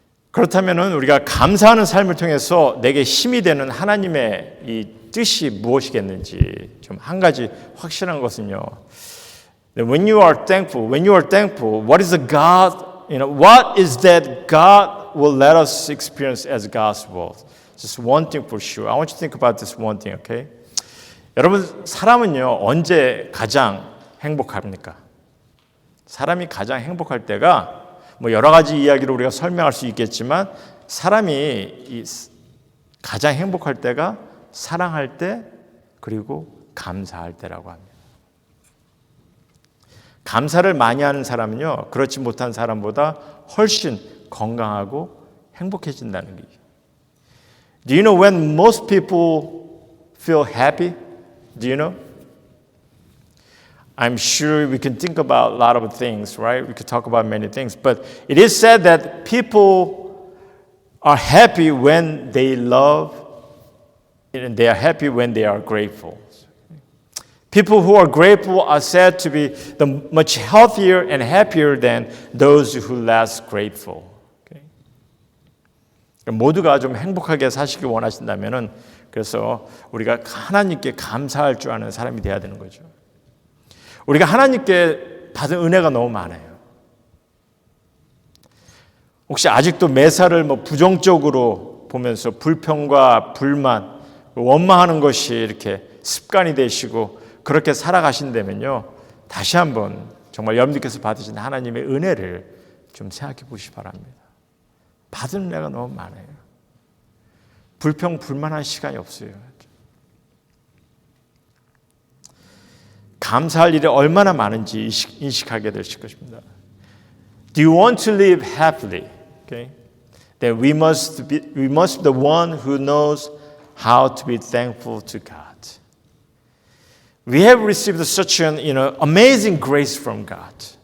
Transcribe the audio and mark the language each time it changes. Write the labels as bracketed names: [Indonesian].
[Korean] 그렇다면 우리가 감사하는 삶을 통해서 내게 힘이 되는 하나님의 이 뜻이 무엇이겠는지 좀 한 가지 확실한 것은요. [English] When you are thankful, what is the God what is that God will let us experience as God's will? Just one thing for sure. I want you to think about this one thing, okay? [Korean] 여러분, 사람은요, 언제 가장 행복합니까? 사람이 가장 행복할 때가 뭐 여러 가지 이야기로 우리가 설명할 수 있겠지만 사람이 가장 행복할 때가 사랑할 때 그리고 감사할 때라고 합니다. 감사를 많이 하는 사람은요, 그렇지 못한 사람보다 훨씬 건강하고 행복해진다는 거예요. [English] Do you know when most people feel happy? Do you know? I'm sure we can think about a lot of things, right? We could talk about many things, but it is said that people are happy when they love, and they are happy when they are grateful. People who are grateful are said to be much healthier and happier than those who less grateful. Okay? [Korean] 모두가 좀 행복하게 사시길 원하신다면은 그래서 우리가 하나님께 감사할 줄 아는 사람이 돼야 되는 거죠. 우리가 하나님께 받은 은혜가 너무 많아요. 혹시 아직도 매사를 부정적으로 보면서 불평과 불만, 원망하는 것이 이렇게 습관이 되시고 그렇게 살아가신다면요. 다시 한번 정말 여러분들께서 받으신 하나님의 은혜를 좀 생각해 보시기 바랍니다. 받은 은혜가 너무 많아요. 불평, 불만한 시간이 없어요. 감사할 일이 얼마나 많은지 인식하게 되실 것입니다. [English] Do you want to live happily? Okay? Then we must be the one who knows how to be thankful to God. We have received such an amazing grace from God.